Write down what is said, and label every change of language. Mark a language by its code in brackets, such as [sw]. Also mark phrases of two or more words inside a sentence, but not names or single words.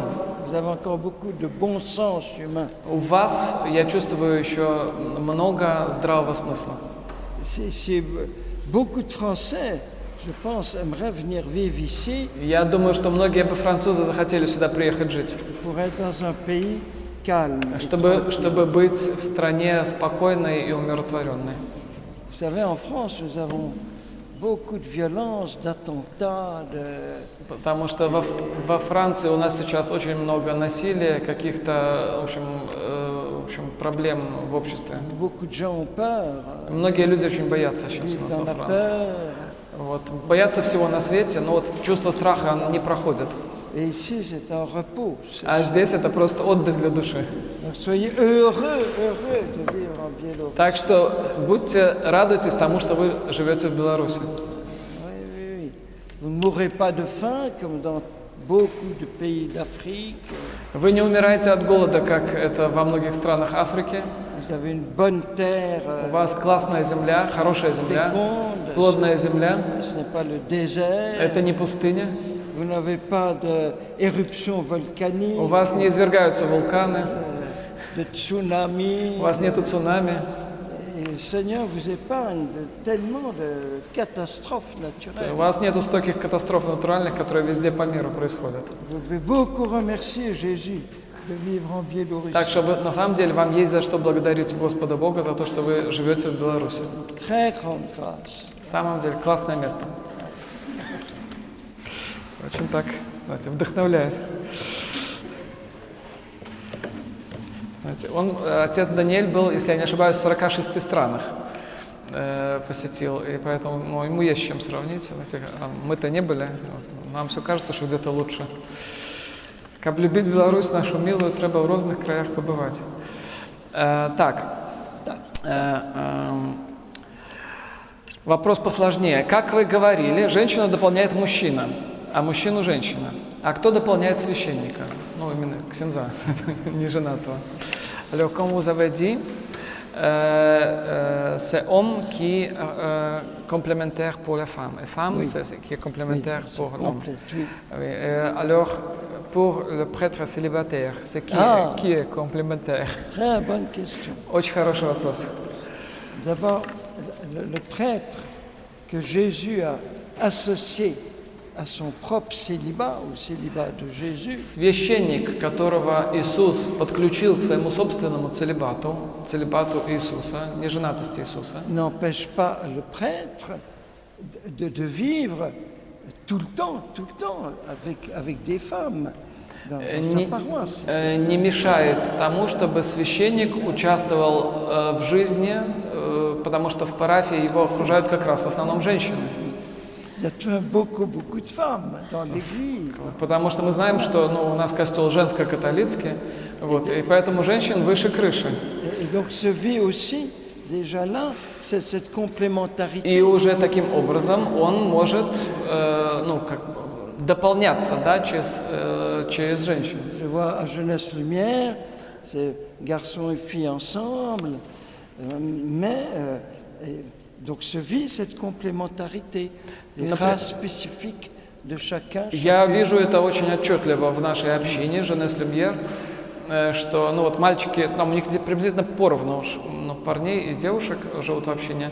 [fr] Vous avez encore beaucoup de bon sens humain. [ru] У вас я чувствую еще много здравого смысла. [fr] Beaucoup de Français, je pense, aimeraient venir vivre ici [ru] Я думаю, что многие бы французы захотели сюда приехать жить, [fr] pour être dans un pays calme. et [ru] чтобы быть в стране спокойной и умиротворенной. [fr] Vous savez, en France, nous avons beaucoup de violence, d'attentats, de... [ru] Потому что во Франции у нас сейчас очень много насилия, каких-то, в общем, проблем в обществе. [fr] Beaucoup de gens ont peur, [ru] Многие люди очень боятся сейчас у нас [fr] dans [ru] во [fr] la [ru] Франции. [fr] peur. [ru] Вот. Боятся всего на свете, но вот чувство страха оно не проходит. [fr] Et ici, c'est un repos. [ru] А здесь это просто отдых для души. [fr] Donc, soyez heureux de vivre en Biélorussie. [ru] Так что радуйтесь тому, что вы живете в Беларуси. [fr] Oui. Vous ne mourrez pas de faim comme dans beaucoup de pays d'Afrique. [ru] Вы не умираете от голода, как это во многих странах Африки. [fr] Vous avez une bonne terre [ru] У вас классная земля, хорошая земля, [fr] féconde. [ru] плодная земля. [fr] Ce n'est pas le désert. [ru] Это не пустыня. [fr] Vous n'avez pas d'éruption volcanique, [ru] У вас не извергаются вулканы, [fr] de tsunami. [ru] у вас нету цунами. [fr] Et le Seigneur vous épargne tellement de catastrophes [ru] У [fr] naturelles. [ru] вас нету стольких катастроф натуральных, которые везде по миру происходят. [fr] Vous devez beaucoup remercier Jésus de vivre en Biélorussie. [ru] Так что на самом деле вам есть за что благодарить Господа Бога за то, что вы живете в Беларуси. [fr] Très grande grâce. [ru] В самом деле классное место. Очень так, знаете, вдохновляет. Знаете, отец Даниэль был, если я не ошибаюсь, в 46 странах посетил, и поэтому ему есть с чем сравнить. Знаете, мы-то не были, нам все кажется, что где-то лучше. Как любить Беларусь нашу милую, треба в разных краях побывать. Вопрос посложнее. Как вы говорили, женщину дополняет мужчина, а мужчину женщина. А кто дополняет священника? Ну, именно ксенза, не женатого. [fr] Alors, quand vous avez dit, c'est homme qui est complémentaire pour la femme. Et femme, c'est ce qui est complémentaire pour l'homme. Alors, pour le prêtre célibataire, c'est qui est complémentaire? Très bonne question. [ru] Очень хороший вопрос. [fr] D'abord, le prêtre que Jésus a associé à son propre célibat, au célibat de Jésus, [ru] Священник, которого Иисус подключил к своему собственному целибату Иисуса, неженатости Иисуса, [fr] n'empêche pas le prêtre de vivre tout le temps avec des femmes dans sa paroisse. [ru] не мешает тому, чтобы священник участвовал в жизни, потому что в парафии его окружают как раз в основном женщины. [fr] Il y a beaucoup de femmes dans l'église. [ru] Потому что мы знаем, что у нас костел женско-католицкий, вот, и поэтому женщин выше крыши. [fr] Et donc se vit aussi déjà là cette complémentarité. [ru] И уже таким образом он может дополняться, да, через женщин. [fr] Je vois à Jeunesse Lumière, c'est garçons et filles ensemble, donc se vit cette complémentarité, les races spécifiques de chacun. [ru] Я вижу это очень отчетливо в нашей общине, Jeunesse Lumière, что, мальчики, у них приблизительно поровну, парней и девушек живут в общине.